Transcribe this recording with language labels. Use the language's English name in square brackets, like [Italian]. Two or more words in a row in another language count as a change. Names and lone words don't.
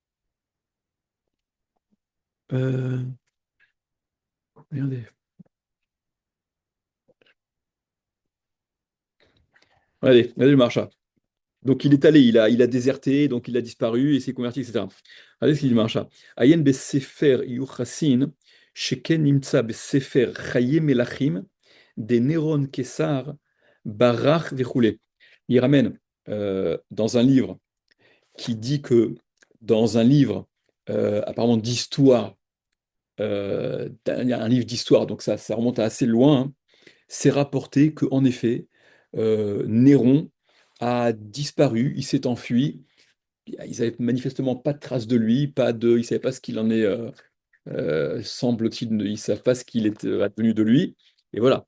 [French] Euh, regardez. Regardez le Maharsha. Donc il est allé, il a déserté, donc il a disparu et s'est converti, etc. Regardez ce qu'il dit Maharsha. [Hebrew] עיין בספר יוחסין, שכן נמצא בספר חיי מלכים, des Néron Kessar, ברח וכולי. [French] Il ramène dans un livre qui dit que dans un livre apparemment d'histoire, un livre d'histoire, donc ça remonte à assez loin, hein, c'est rapporté qu'en effet, Néron a disparu, il s'est enfui, ils n'avaient manifestement pas de traces de lui, ils ne savaient pas ce qu'il en est, semble-t-il, ils ne savent pas ce qu'il est advenu de lui, et voilà.